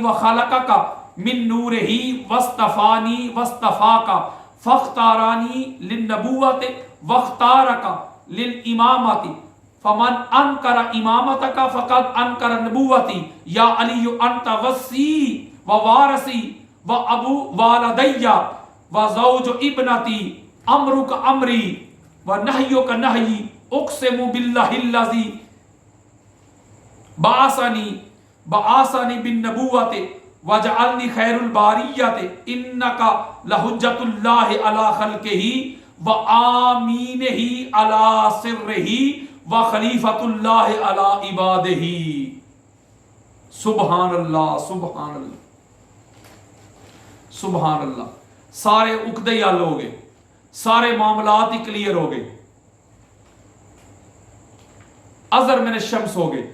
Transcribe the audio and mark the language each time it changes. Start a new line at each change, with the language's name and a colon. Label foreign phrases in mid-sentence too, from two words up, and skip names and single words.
Arabic: وخلقک من نورہی واصطفانی واصطفاک فاختارانی للنبوت واختارک للامامت فمن انکر امامتک فقد انکر نبوتی یا علی انت وصی ووارثی وابو والدی وزوج ابنتی امرک امری ونہیک نہی اقسم باللہ الذی بعثنی بالنبوت وجعلنی خیر الباریت انک لحجت اللہ علی خلقہ وآمینہ علی سرہ وخلیفۃ اللہ علی عبادہ۔ سبحان اللہ، سبحان اللہ، سبحان اللہ۔
Urdu: سارے عقدے حل ہو گئے، سارے معاملات ہی کلیئر ہو گئے،
Arabic: ازر من الشمس
Urdu: ہو گئے۔